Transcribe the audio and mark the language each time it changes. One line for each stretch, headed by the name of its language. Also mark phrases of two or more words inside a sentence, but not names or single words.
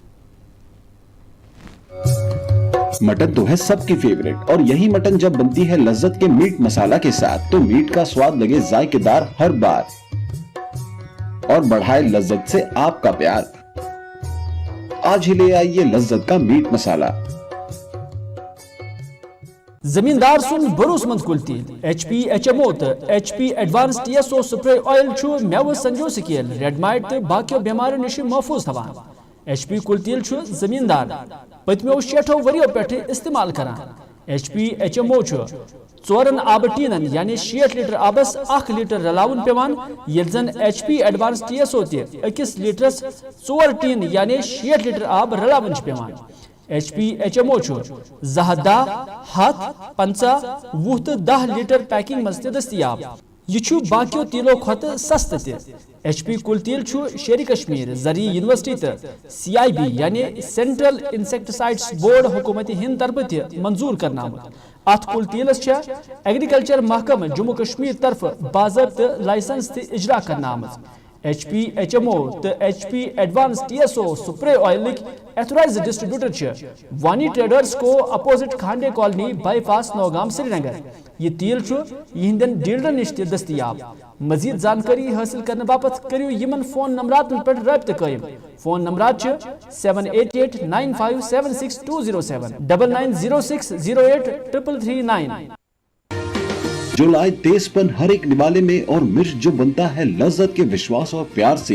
Hindi: मटन तो है सबकी फेवरेट, और यही मटन जब बनती है लज्जत के मीट मसाला के साथ तो मीट का स्वाद लगे जायकेदार हर बार और बढ़ाए लज्जत से आपका प्यार। आज ही ले आइए लज्जत का मीट मसाला।
Kashmiri: जमींदार सुन भरोसमंद कुल तेल HP HMO तो HP एडवांस TSO
English: spray oil
Kashmiri: छु मेव संजो स्केल रेड माइट तो बाकियों बीमारियों निश महफूज थवान। HP कुल तेल छु जमींदार पतमो 60 वरियों पे इस्तेमाल करान। HP HMO छु 4 आब टीनन यानी 60 लीटर आबस 1 लीटर रलावन पेवान, ये जन HP एडवांस TSO ते 1 लीटरस 4 टीन यानी 60 लीटर आब रलावन पेवान। HP HMO छु जहदा हाथ 50 वुह तो 10 लीटर पैकिंग मज दस्तियाब। यह छु बाकियों तेलों खत सस्त ते। HP कुल तेल छु शेर कश्मीर जरी यूनिवर्सिटी तो CIB यानी सेंट्रल इंसेक्टिसाइड्स बोर्ड हुकूमत हिंद तरफ ते मंजूर करना। अत कुल तेलस एग्रीकल्चर महकम जम्मू कश्मीर तरफ बाज़ाब्त लाइसेंस ते इजरा करना। HP HMO तो HP एडवांस TSO
English: spray oil authorised distributor
Kashmiri: वानी ट्रेडर्स को अपोजिट खांडे कॉलोनी बाईपास नौगाम श्रीनगर। ये तेल यहंदन डीलर निश दस्तियाब। मजीद जानकारी हासिल करने बापत करियो यमन फोन नंबरात पे रब्त कायम। फोन नंबरात 7889576207 9906083339।
Hindi: जो लाए तेजपन हर एक निवाले में और मिर्च जो बनता है लज्जत के विश्वास और प्यार से।